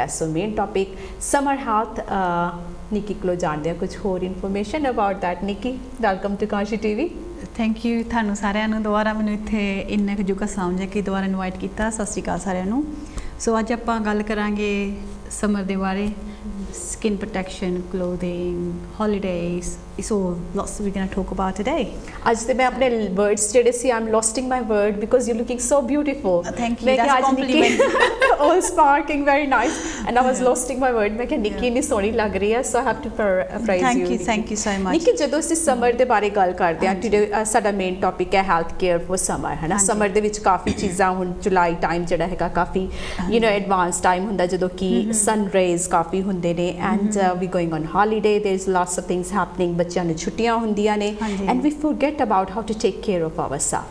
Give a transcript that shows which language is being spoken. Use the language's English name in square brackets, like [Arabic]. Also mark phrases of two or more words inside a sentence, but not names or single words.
[English] So main topic summer health. [Punjabi] ਨਿੱਕੀ ਕੋਲੋਂ ਜਾਣਦੇ ਹਾਂ ਕੁਝ ਹੋਰ [English] information about that. Nikki, welcome to Kashi TV. thank you [Punjabi] ਤੁਹਾਨੂੰ ਸਾਰਿਆਂ ਨੂੰ, ਦੁਬਾਰਾ ਮੈਨੂੰ ਇੱਥੇ ਇੰਨਾ ਕੁ ਜੁਗਾ ਸਮਝ ਕੇ ਦੁਬਾਰਾ ਇਨਵਾਈਟ ਕੀਤਾ। ਸਤਿ ਸ਼੍ਰੀ ਅਕਾਲ ਸਾਰਿਆਂ ਨੂੰ। ਸੋ ਅੱਜ ਆਪਾਂ ਗੱਲ ਕਰਾਂਗੇ ਸਮਰ ਦੇ ਬਾਰੇ, [English] skin protection, clothing, holidays. So lots we're going to talk about today. [Punjabi] ਅੱਜ ਤੇ ਮੈਂ ਆਪਣੇ words ਜਿਹੜੇ ਸੀ, [English] I'm losing my word because you're looking so beautiful. Thank you, that's a compliment. All sparkling, very nice, and I was losing my word। [Punjabi] ਮੈਂ ਕਿਹਾ ਨਿੱਕੀ ਇੰਨੀ ਸੋਹਣੀ ਲੱਗ ਰਹੀ ਹੈ, [English] so I have to praise you। Thank you so much। [Punjabi] ਨਿੱਕੀ, ਜਦੋਂ ਅਸੀਂ ਸਮਰ ਦੇ ਬਾਰੇ ਗੱਲ ਕਰਦੇ ਹਾਂ, ਟੁਡੇ ਸਾਡਾ [English] main topic [Punjabi] ਹੈ [English] health care for summer, [Punjabi] ਹੈ ਨਾ। ਸਮਰ ਦੇ ਵਿੱਚ ਕਾਫੀ ਚੀਜ਼ਾਂ, ਹੁਣ ਜੁਲਾਈ ਟਾਈਮ ਜਿਹੜਾ ਹੈਗਾ ਕਾਫੀ [English] advance time [Punjabi] ਹੁੰਦਾ ਜਦੋਂ ਕਿ [English] sun rays [Punjabi] ਕਾਫੀ ਹੁੰਦੇ ਨੇ, [English] and we going on holiday, there is lots of things happening. [Punjabi] ਬੱਚਿਆਂ ਨੂੰ ਛੁੱਟੀਆਂ ਹੁੰਦੀਆਂ ਨੇ, [English] and we forget about how to take care of our self.